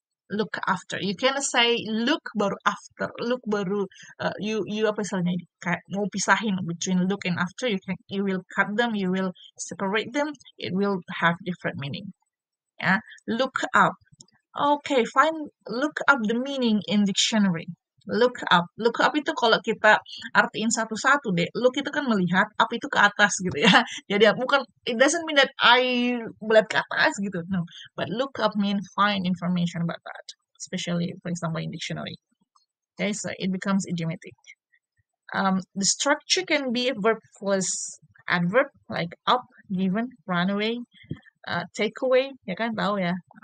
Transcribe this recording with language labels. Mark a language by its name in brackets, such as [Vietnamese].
[English] Look after. You can say look baru after. Look baru you [Indonesian] apa istilahnya, kayak mau pisahin [English] between look and after. You will cut them. You will separate them. It will have different meaning. Yeah. Look up. Okay, look up the meaning in dictionary. [Indonesian] Look up. Look up itu kalau kita artiin satu-satu deh. Look itu kan melihat, up itu ke atas gitu ya. Jadi bukan, [English] it doesn't mean that I [Indonesian] melihat ke atas gitu. No. [English] But look up mean find information about that. Especially, for example, in dictionary. Okay, so it becomes idiomatic. The structure can be a verb plus adverb like up, given, run away, take away, [Indonesian] ya kan tahu ya.